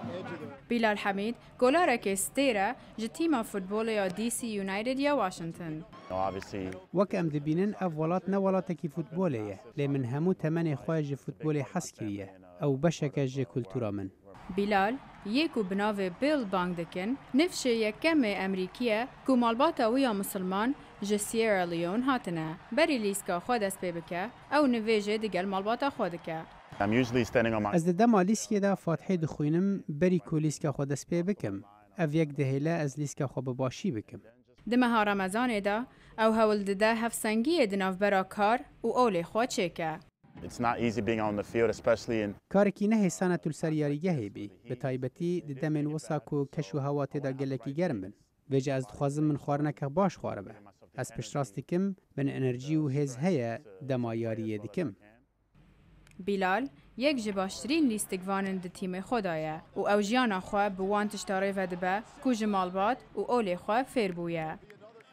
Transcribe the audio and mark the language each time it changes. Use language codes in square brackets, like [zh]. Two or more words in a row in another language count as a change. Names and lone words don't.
[ku] بیلال حمید گۆلارێکی ستێرە ji tîma futbolê ya DC United ya Washington. وەک ئەم دەبینن ئەو وڵات نە وڵاتێکی فوتبۆلەیە لێ من هەموو تەمەنێ خۆی ji فوتبۆلê حەز کردیە ئەو بەشێکە ji کولتورا من. بیلال یەک و binavê Bill bang dikin nifşê yekemê Emerîkiye ku malbata wî ya Musilman ji Sierra Leone hatine berî lîska xwe dest pê bike ew nivê jê digel malbata xwe dike. Ez di dema lîskêda Fatihê dixwînim berî ku lîska xwe dest pê bikim ev yek dihêle ez lîska xwe bi başî bikim. Di meha Remezanê de ew hewl dide hevsengiyê di navbera kar û olê xwe çêke. Karekî nehêsane tu li ser yarîgehê bî bi taybetî di demên wisa ku keş û hewa têda gelekî germ bin. Vê jî ez dixwazim min xwarinekek baş xwaribe. Ez piştrast dikim bin enerjî û hêz heye dema yariyê dikim. بیلال یەک ji baştirîn lîstikvanên di tîmê xwe da ye û ew jiyana xwe bi wan tişta rêve dibe ku ji malbat û olê xwe fêr bûye.